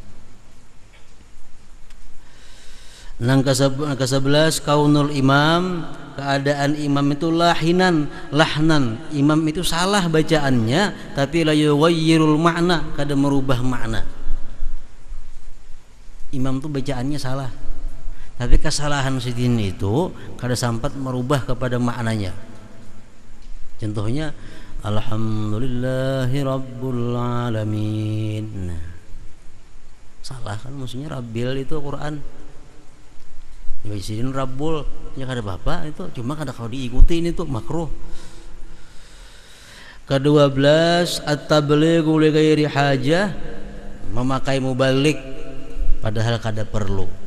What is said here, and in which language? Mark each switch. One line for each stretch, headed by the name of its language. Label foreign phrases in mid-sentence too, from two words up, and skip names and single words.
Banjar: Yang ke-11
Arabic: kaunul imam,
Banjar: keadaan imam itu lahnan, imam itu salah bacaannya tapi
Arabic: la yughayyirul makna,
Banjar: kada merubah makna. Imam itu bacaannya salah, tapi kesalahan sidin itu kada sampat merubah kepada maknanya.
Indonesian: Contohnya
Arabic: alhamdulillahi rabbil alamin.
Banjar: Nah, salah kan, maksudnya rabbil itu Quran. Ya sidin rabbul, ya kada apa-apa itu, cuma kada kalau diikuti itu makruh. Ke-12
Arabic: at-tablighu li ghairi hajah,
Banjar: memakai mubalik padahal kada perlu.